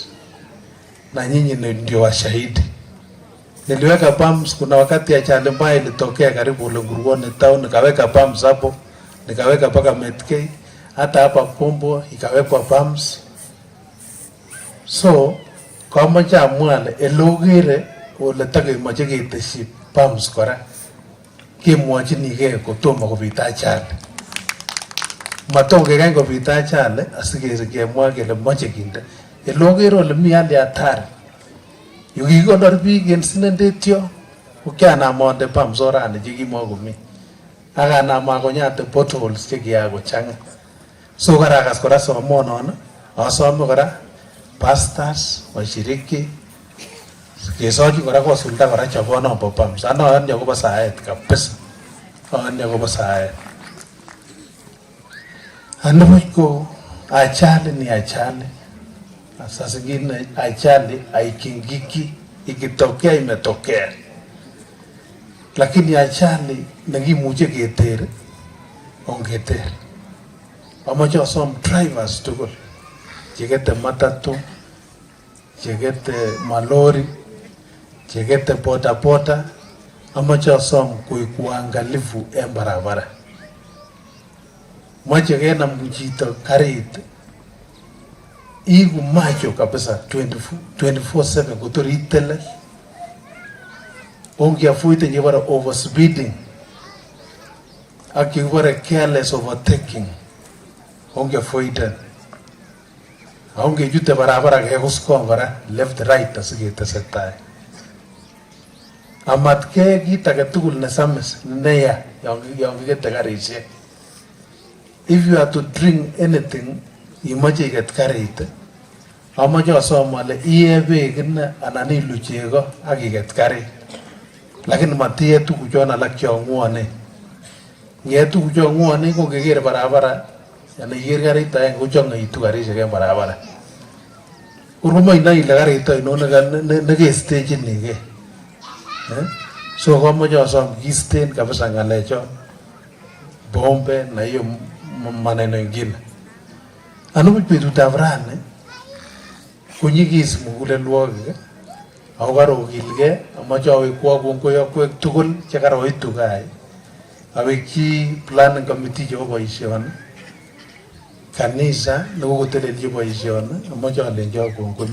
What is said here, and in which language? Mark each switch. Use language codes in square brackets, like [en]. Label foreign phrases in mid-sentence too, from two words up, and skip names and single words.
[sw] Na nyinyi ndio washahidi. Niliweka pumps, kuna wakati ajali mbaya ilitokea karibu Olunguruani town, nikaweka pumps hapo, nikaweka paka Metkei, hata hapa Kombo ikawekwa pumps. [kln] So kama cha mwale elogere ole take mache keteshi pumps kora kemwochinigei kotomo kobit ajali. Matom kekany kobit ajali asikemwa kele moche kinde. Ele okere ole mi hali hatari. Yu kikonor biik en sinendetyo ko kianam onde pumps orani chekimokomi. Akanam akonyate potholes chekiakochang'a. So karakas kora somonon asome kora pastors, washiriki kesochi kora kosulda kora chobonon bo pumps. Anoyoni akobo saet kabisa. Anoyoni akobo saet. Anibuch ko ajali ni ajali. [sw] Saa zingine ajali haikingiki, ikitokea imetokea. [kln] Lakini ajali nekimuche keter ongeter. Amoche asom drivers tugul chekete matatu, chekete malori, chekete boda boda, amoche asom koik uangalifu en barabara. Moche kenam chito karit iku macho kabisa 24/7 kotor itele. Ongeafuite nyebara overspeeding ak nyebara [en] careless overtaking. [kln] Ongeafuite jute barabara kekuskong kora [en] left right [kln] asiketesetai. Amatke kit age tugul nesamis neya yon kikete karisiek. [en] If you are to drink anything, [kln] imoche iket karit, amoche asom ale iee beek anan ilu chego ak iket karit. Lakini matiye tuguchon alak chong'wone. Ngiye tuguchon ng'wone ko keker barabara, yana iker karit aenge kochong'oitu karisiek en barabara. Urumoinoi ile karit ainon nekestechinigei. So komoche asom kisten kabisa ng'alechon. [sw] Bombe na hiyo maneno ingine. [kln] Anibuch betutab rani konyigis mugulelwogik ako karokilgei. Amoche awekwo kongoi tugul chekaroitu gaa. Awekchi [en] planning committee [kln] chebo boisioni, kanisa nekokotelelchi boisioni, amoche alenchi kongoi.